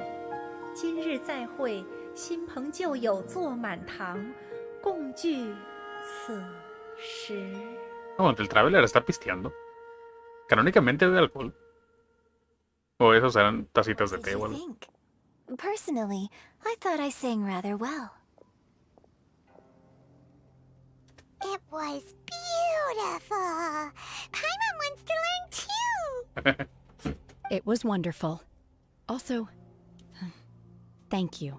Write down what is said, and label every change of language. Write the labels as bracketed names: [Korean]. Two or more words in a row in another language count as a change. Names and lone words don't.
[Chinese] 今日再会，新朋旧友坐满堂，共聚此时。 [Spanish] No, el traveler está pisteando. Canónicamente bebe alcohol. O esos eran tacitas de té o algo. [English] Personally, I thought I sang rather well. It was beautiful. Paimon wants to learn too. It was wonderful. Also, thank you.